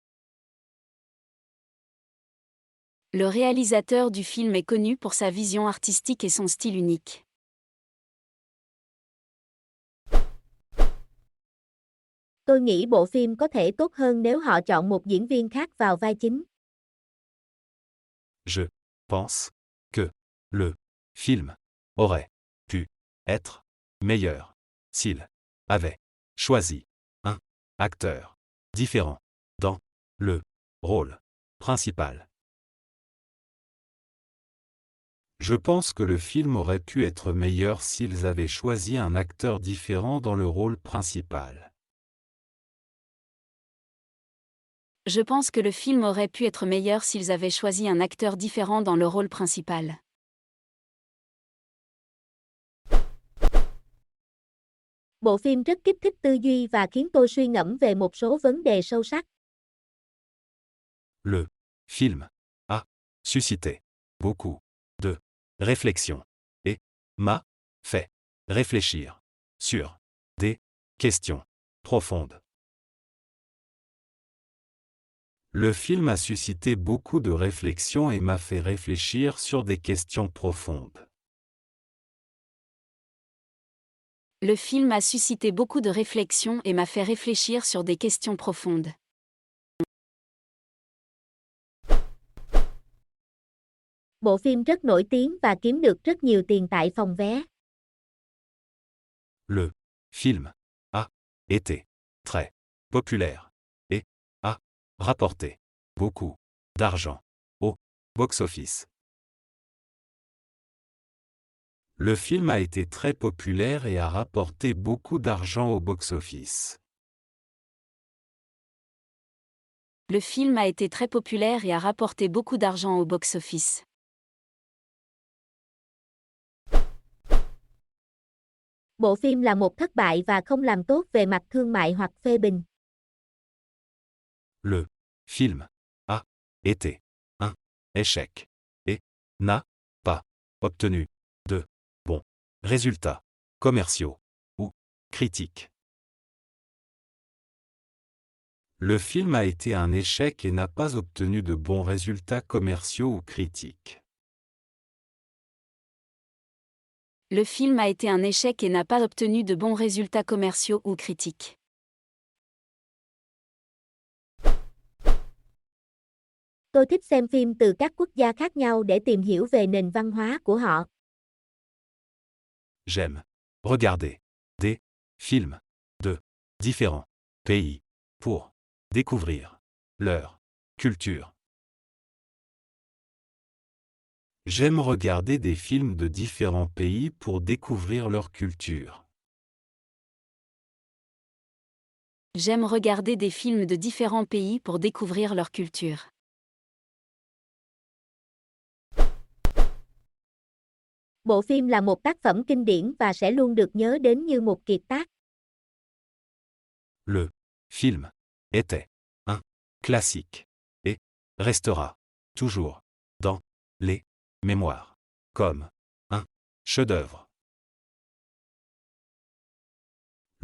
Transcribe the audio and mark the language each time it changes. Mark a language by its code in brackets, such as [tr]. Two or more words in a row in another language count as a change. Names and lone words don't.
[fr] Le réalisateur du film est connu pour sa vision artistique et son style unique. [vi] Tôi nghĩ bộ phim có thể tốt hơn nếu họ chọn một diễn viên khác vào vai chính. [fr] Je pense que le film aurait pu être meilleur s'il avait choisi un acteur différent dans le rôle principal. Je pense que le film aurait pu être meilleur s'ils avaient choisi un acteur différent dans le rôle principal. Je pense que le film aurait pu être meilleur s'ils avaient choisi un acteur différent dans le rôle principal. [vi] Bộ phim rất kích thích tư duy và khiến tôi suy ngẫm về một số vấn đề sâu sắc. [fr] Le film a suscité beaucoup de réflexion et m'a fait réfléchir sur des questions profondes. Le film a suscité beaucoup de réflexion et m'a fait réfléchir sur des questions profondes. Le film a suscité beaucoup de réflexions et m'a fait réfléchir sur des questions profondes. [vi] Bộ phim rất nổi tiếng và kiếm được rất nhiều tiền tại phòng vé. [fr] Le film a été très populaire et a rapporté beaucoup d'argent au box-office. Le film a été très populaire et a rapporté beaucoup d'argent au box-office. Le film a été très populaire et a rapporté beaucoup d'argent au box-office. [vi] Bộ phim là một thất bại và không làm tốt về mặt thương mại hoặc phê bình. [fr] Le film a été un échec et n'a pas obtenu de bons résultats commerciaux ou critiques. Le film a été un échec et n'a pas obtenu de bons résultats commerciaux ou critiques. Le film a été un échec et n'a pas obtenu de bons résultats commerciaux ou critiques. [vi] Tôi thích xem phim từ các quốc gia khác nhau để tìm hiểu về nền văn hóa của họ. [fr] J'aime regarder des films de différents pays pour découvrir leur culture. J'aime regarder des films de différents pays pour découvrir leur culture. J'aime regarder des films de différents pays pour découvrir leur culture. [vi] Bộ phim là một tác phẩm kinh điển và sẽ luôn được nhớ đến như một kiệt tác. [fr] Le film était un classique et restera toujours dans les mémoires comme un chef-d'œuvre.